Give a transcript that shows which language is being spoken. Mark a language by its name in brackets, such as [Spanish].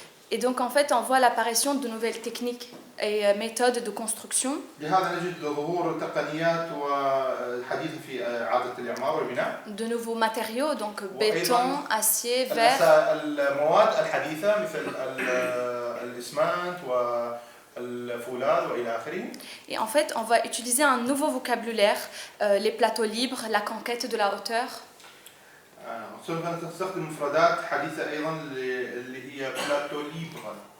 [French] Et donc en fait on voit l'apparition de nouvelles techniques et méthodes de construction. [Arabic] لهذا نجد ظهور تقنيات وحديثة في إعادة الإعمار والبناء. [French] De nouveaux matériaux donc béton, acier, verre. [Arabic] المواد الحديثة مثل الإسمنت والفولاذ وإلى آخره. [French] Et en fait on va utiliser un nouveau vocabulaire, les plateaux libres, la conquête de la hauteur. [Arabic] سوف نستخدم مفردات حديثة أيضا اللي هي بلاتو ليبر.